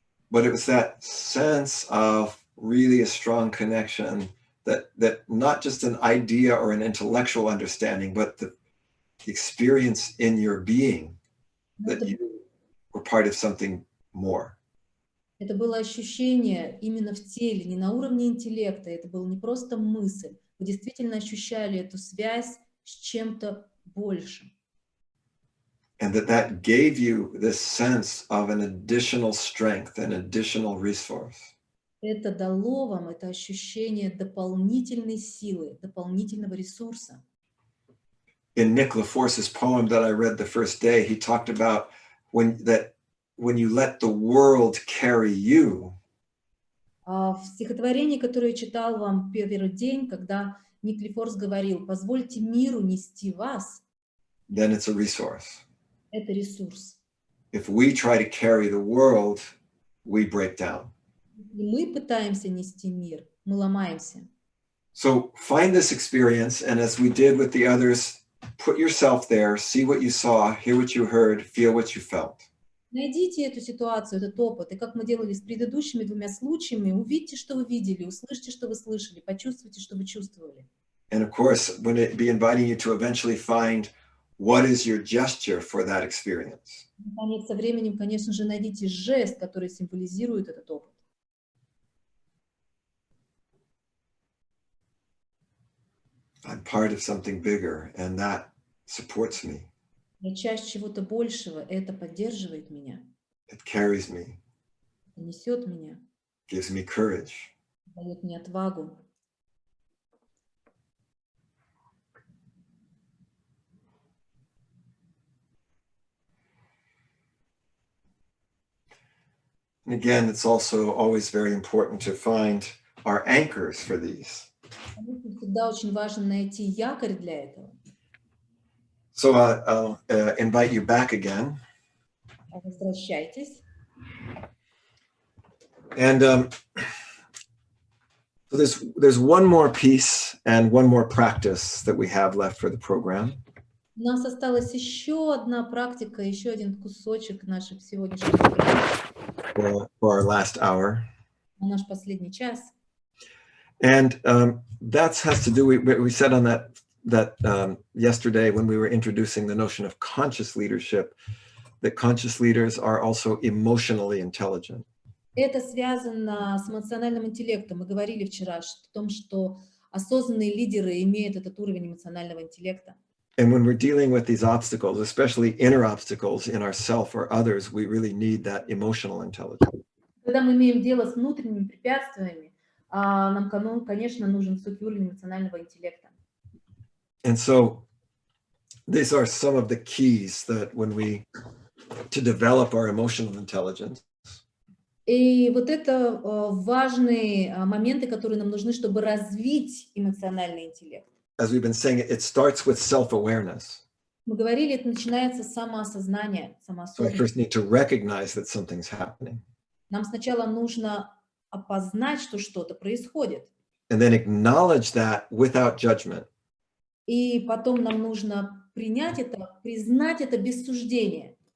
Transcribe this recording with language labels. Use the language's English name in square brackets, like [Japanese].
[English] But it was that sense of really a strong connection that not just an idea or an intellectual understanding, but the experience in your being that you were part of something more. [Russian] Это было ощущение именно в теле, не на уровне интеллекта, это была не просто мысль. Вы действительно ощущали эту связь с чем-то большим. [English] And that gave you this sense of an additional strength, an additional resource. [Russian] Это дало вам это ощущение дополнительной силы, дополнительного ресурса. [English] In Nick LaForce's poem that I read the first day, he talked about when you let the world carry you. [Russian] В стихотворении, которое я читал вам первый день, когда Ник Лефорс говорил: «Позвольте миру нести вас», [English] then it's a resource. [Russian] это ресурс. [English] If we try to carry the world, we break down. [Russian] И мы пытаемся нести мир, мы ломаемся. [English] So find this experience, and as we did with the others, put yourself there, see what you saw, hear what you heard, feel what you felt. [Russian] Найдите эту ситуацию, этот опыт, и как мы делали с предыдущими двумя случаями, увидьте, что вы видели, услышьте, что вы слышали, почувствуйте, что вы чувствовали. [English] And of course, when it be inviting you to eventually find what is your gesture for that experience. [Russian] Наконец, со временем, конечно же, найдите жест, который символизирует этот опыт. [English] I'm part of something bigger, and that supports me. [Russian] Я часть чего-то большего, это поддерживает меня, [English] It carries me, [Russian] несет меня, [English] gives me courage. [Russian] дает мне отвагу. [English] And again, it's also always very important to find our anchors for these. [Russian] Всегда очень важно найти якорь для этого. [English] So I'll invite you back again. [Russian] Возвращайтесь. [English] And so there's one more piece and one more practice that we have left for the program. [Russian] У нас осталась еще одна практика, еще один кусочек нашей сегодняшней программы. [English] For our last hour. [Russian] На наш последний час. [English] And that has to do, we said on that yesterday when we were introducing the notion of conscious leadership, that conscious leaders are also emotionally intelligent. [Russian] Это связано с эмоциональным интеллектом. Мы говорили вчера о том, что осознанные лидеры имеют этот уровень эмоционального интеллекта. [English] And when we're dealing with these obstacles, especially inner obstacles in ourself or others, we really need that emotional intelligence. [Russian] Когда мы имеем дело с внутренними препятствиями, нам, конечно, нужен высокий уровень эмоционального интеллекта. [English] And so these are some of the keys that to develop our emotional intelligence. [Russian] И вот это важные моменты, которые нам нужны, чтобы развить эмоциональный интеллект. [English] As we've been saying, it starts with self-awareness. [Russian] Мы говорили, это начинается с самоосознания, [English] So I [Russian] самоосознанности. [English] first need to recognize that something's happening. [Russian] Нам сначала нужно опознать, что что-то происходит. [English] And then acknowledge that without judgment. [Russian] И потом нам нужно принять это, признать это без суждения.